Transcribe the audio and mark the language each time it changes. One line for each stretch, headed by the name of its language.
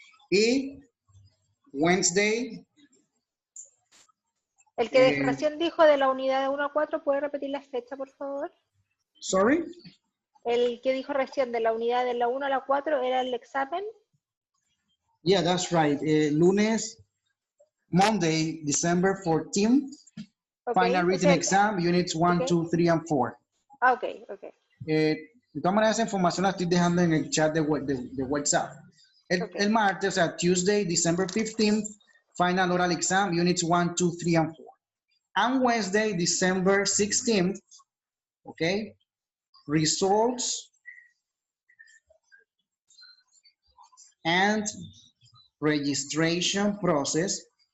Spanish: Y
English: Wednesday.
Spanish: El que recién dijo de la unidad de 1 a 4, ¿puede repetir la fecha, por favor?
English: Sorry?
Spanish: El que dijo recién de la unidad de la 1 a la 4 era el examen.
English: Yeah, that's right.
Spanish: Lunes,
English: Monday, December 14th, Okay, final written exam, units 1, okay. 2, 3, and 4. Ah, ok, ok.
Spanish: De todas maneras, esa información la estoy dejando en el chat de WhatsApp. El martes, o sea,
English: Tuesday, December 15th, final oral exam, units 1, 2, 3, and 4. And Wednesday, December 16th, okay, results and registration process.